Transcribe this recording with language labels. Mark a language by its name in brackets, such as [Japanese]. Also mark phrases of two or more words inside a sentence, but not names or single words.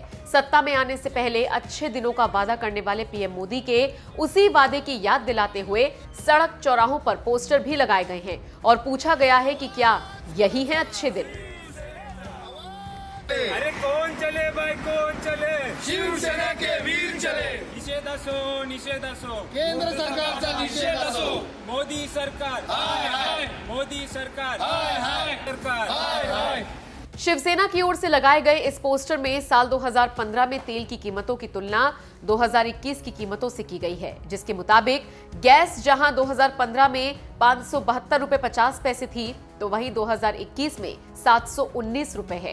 [Hindi] सत्ता में आने से पहले अच्छे दिनों का वादा करने वाले पीएम मोदी के उसी वादे की याद दिलाते हुए सड़क चौराहों पर पोस्टर भी लगाए गए हैं और पूछा गया है कि क्या यही है अच्छे दिन। अरे कौन चले भाई, कौन चले? शिवसेना के वीर चले, [Marathi] निषेध असो, निषेध असो, केंद्र सरकारचा निषेध असो, [Hindi] मोदी सरकार, हाय हाय, मोदी सरकार, हाय हाय, सरकार, हाय हाय। शिवसेना की ओर से लगाए गए इस पोस्टर में साल 2015 में तेल की कीमतों की तुलना 2021 की कीमतों से की गई है, जिसके मुताबिक गैस जहां 2015 में 572 रुपए 50 पैसे थी, तो वहीं 2021 में 719 रुपए है।